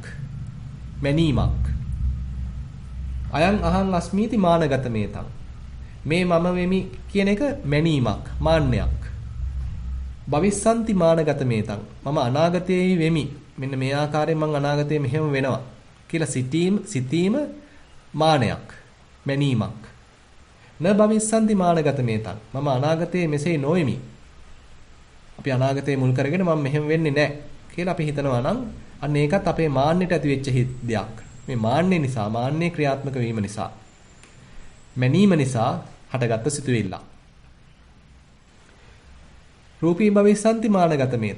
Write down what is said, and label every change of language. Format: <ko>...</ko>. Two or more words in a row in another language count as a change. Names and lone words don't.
<pi>මැනීමක්. අයං අහං අස්මීති මානගත මේතං.</pi> <si>මේ මම වෙමි කියන එක මැනීමක්, මාන්නයක්.</si> <pi>භවිස්සන්ති මානගත මේතං.</pi> <si>මම අනාගතයේ වෙමි. මෙන්න මේ ආකාරයෙන් මං අනාගතයේ මෙහෙම වෙනවා කියලා සිතීම මානයක්, මැනීමක්.</si> <pi>න භවිස්සන්ති මානගත මේතං.</pi> <si>මම අනාගතයේ මෙසේ නොෙමි. අපි අනාගතයේ මුල් කරගෙන මම මෙහෙම වෙන්නේ නැහැ කියලා අපි හිතනවා නම් අන්න ඒකත් අපේ මාන්නයට ඇති වෙච්ච දෙයක්. මේ මාන්නේ නිසා, මාන්නේ ක්‍රියාත්මක වීම නිසා, මැනීම නිසා හටගත්තු සිතුවිල්ල.</si> <pi>රූපී භවිස්සන්ති මානගත මේතං.</pi>